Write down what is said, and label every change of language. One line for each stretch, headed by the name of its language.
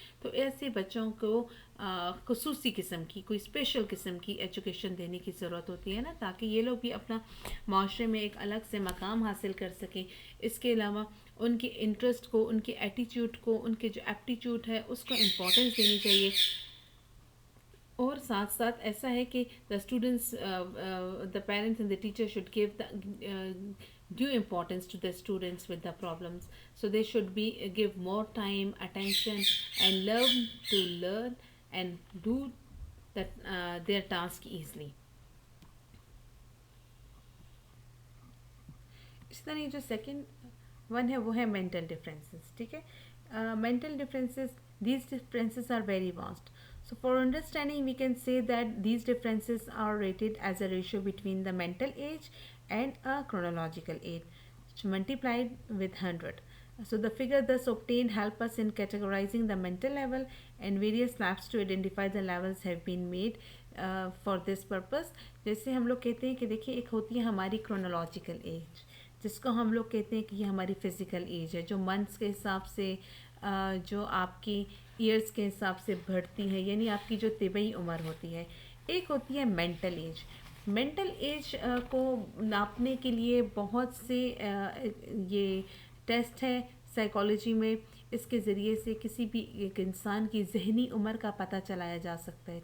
Urdu: تو ایسے بچوں کو خصوصی قسم کی, کوئی اسپیشل قسم کی ایجوکیشن دینے کی ضرورت ہوتی ہے نا, تاکہ یہ لوگ بھی اپنا معاشرے میں ایک الگ سے مقام حاصل کر سکیں. اس کے علاوہ ان کے انٹرسٹ کو, ان کے ایٹیٹیوڈ کو, ان کے جو ایپٹیچیوڈ ہے اس کو امپورٹنس دینی چاہیے. اور ساتھ ساتھ ایسا ہے کہ
English: the students, the parents and the teacher should give the due importance to the students with the problems. So they should be give more time, attention and learn to learn and do that their task easily.
Urdu: اس طرح جو second one ہے وہ ہے mental differences. ٹھیک ہے,
English: Mental differences, these differences are very vast. So for understanding we can say that these differences are rated as a ratio between the mental age and a chronological age multiplied with 100. So the figure thus obtained help us in categorizing the mental level, and various labs to identify the levels have been made for this purpose.
Urdu: جیسے ہم لوگ کہتے ہیں کہ دیکھیے ایک ہوتی ہے ہماری کرونالوجیکل ایج, جس کو ہم لوگ کہتے ہیں کہ یہ ہماری فزیکل ایج ہے, جو منتھس کے حساب سے, جو آپ کی ایئرس کے حساب سے بڑھتی ہے, یعنی آپ کی جو طبعی عمر ہوتی ہے. ایک ہوتی ہے مینٹل ایج. مینٹل ایج کو ناپنے کے لیے بہت سے یہ ٹیسٹ ہے سائیکالوجی میں, اس کے ذریعے سے کسی بھی ایک انسان کی ذہنی عمر کا پتہ چلایا جا سکتا ہے.